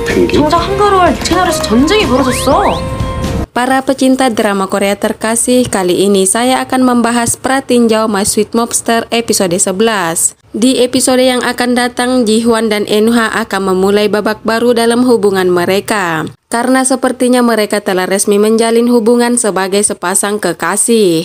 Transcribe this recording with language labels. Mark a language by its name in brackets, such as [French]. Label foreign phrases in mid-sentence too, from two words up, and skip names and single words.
[Korean] 생긴 정작 한가로울 채널에서 전쟁이 벌어졌어. [Indonesian] Para pecinta drama Korea terkasih, kali ini saya akan membahas Pratinjau My Sweet Mobster episode 11. Di episode yang akan datang, Ji-hwan dan Eun-ha akan memulai babak baru dalam hubungan mereka. Karena sepertinya mereka telah resmi menjalin hubungan sebagai sepasang kekasih.